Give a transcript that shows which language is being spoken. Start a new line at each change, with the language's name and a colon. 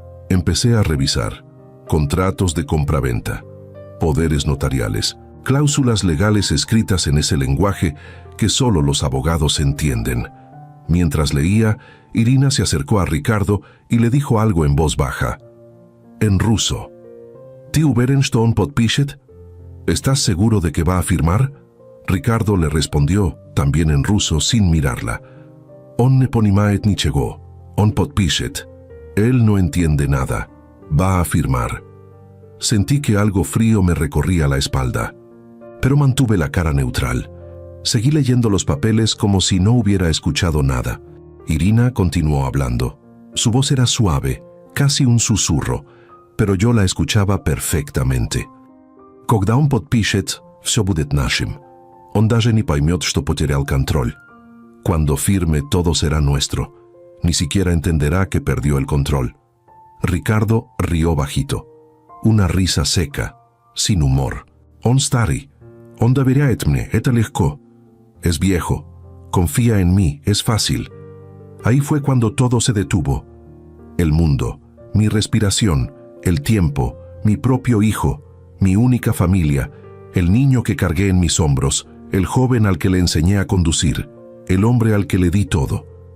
Spanish: Empecé a revisar. Contratos de compraventa, poderes notariales, cláusulas legales escritas en ese lenguaje que solo los abogados entienden. Mientras leía, Irina se acercó a Ricardo y le dijo algo en voz baja. En ruso.
Russian: «Ty uweren, что он подпишет?»
Spanish: ¿Estás seguro de que va a firmar? Ricardo le respondió, también en ruso, sin mirarla.
Russian: «Он не понимает ничего. Он подпишет».
Spanish: Él no entiende nada. Va a firmar. Sentí que algo frío me recorría la espalda, pero mantuve la cara neutral. Seguí leyendo los papeles como si no hubiera escuchado nada. Irina continuó hablando. Su voz era suave, casi un susurro, pero yo la escuchaba perfectamente.
Russian: «Когда он подпишет, все будет нашим. Он даже не поймет, что потерял контроль.
Spanish: Cuando firme, todo será nuestro. Ni siquiera entenderá que perdió el control». Ricardo rió bajito. Una risa seca, sin humor.
Russian: «Он старый. Он доверяет мне, это легко».
Spanish: Es viejo. Confía en mí, es fácil. Ahí fue cuando todo se detuvo. El mundo, mi respiración, el tiempo, mi propio hijo, mi única familia, el niño que cargué en mis hombros, el joven al que le enseñé a conducir, el hombre al que le di todo.